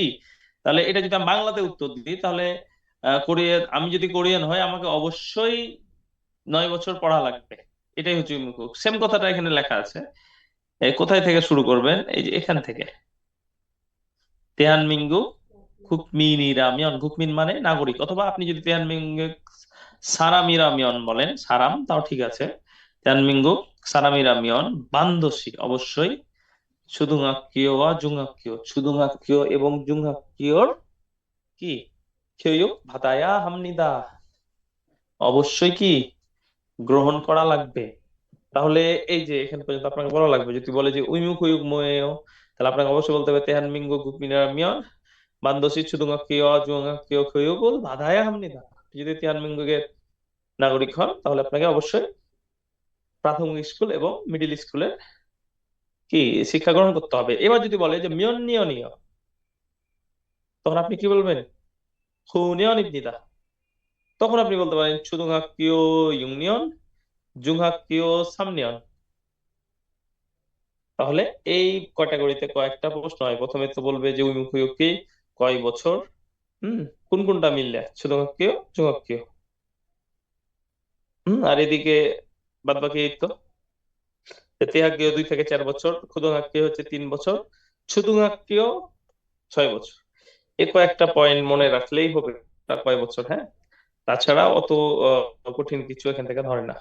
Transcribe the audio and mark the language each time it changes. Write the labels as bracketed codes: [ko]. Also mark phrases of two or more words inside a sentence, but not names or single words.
[bn] তাহলে এটা যদি আমি বাংলাতে উত্তর দিই, তাহলে কোরিয়ান, আমি যদি কোরিয়ান হয় আমাকে অবশ্যই 9 বছর পড়া লাগবে। এটাই হচ্ছে উইমুখিয়ক। সেম কথাটা এখানে লেখা আছে। কোথায় থেকে শুরু করবেন, এই যে এখান থেকে। [ko] 대한민국 국민이라면, [bn] 국민 মানে নাগরিক, অথবা আপনি যদি [ko] 대한민국 사람이라면 [bn] বলেন, সারাম, তাও ঠিক আছে। [ko] 대한민국 사람이라면 반드시, [bn] অবশ্যই, [ko] 초등학교와 중학교, [bn] 초등학교 এবং 중학교র কি [ko] 교육 받아야 합니다। [bn] অবশ্যই কি গ্রহণ করা লাগবে। তাহলে এই যে এখান পর্যন্ত আপনাকে বলা লাগবে। যদি বলে যে [ko] 의무 의무교육 뭐예요, [bn] তাহলে আপনাকে অবশ্যই বলতে হবে [ko] 대한민국 국민이라면 반드시 초등학교와 중학교 교육을 받아야 합니다. [bn] যদি তেহানমিঙ্গুকে নাগরিক হন তাহলে আপনাকে অবশ্যই প্রাথমিক স্কুল এবং মিডিল স্কুলের কি শিক্ষা গ্রহণ করতে হবে। এবার যদি বলে যে মিয়ন্নিয়নীয়, তখন আপনি কি বলবেন? হুনিয়নিব니다। তখন আপনি বলতে পারেন [ko] 초등학교 6년, 중학교 3년। [bn] তাহলে এই ক্যাটাগরিতে কয়েকটা প্রশ্ন হয়। প্রথমে তো বলবে যে উইমুখীয়কে কয় বছর, হুম, কোন কোনটা মিললে [ko] 초등학교, 중학교, [bn] আর এদিকে বাদ বাকি এই তো 대학교 2 থেকে 4 বছর, 고등학교 হচ্ছে 3 বছর, 초등학교 6 বছর। এই কয়েকটা পয়েন্ট মনে রাখলেই হবে তার কয় বছর, হ্যাঁ। তাছাড়া অত কঠিন কিছু এখান থেকে ধরে না।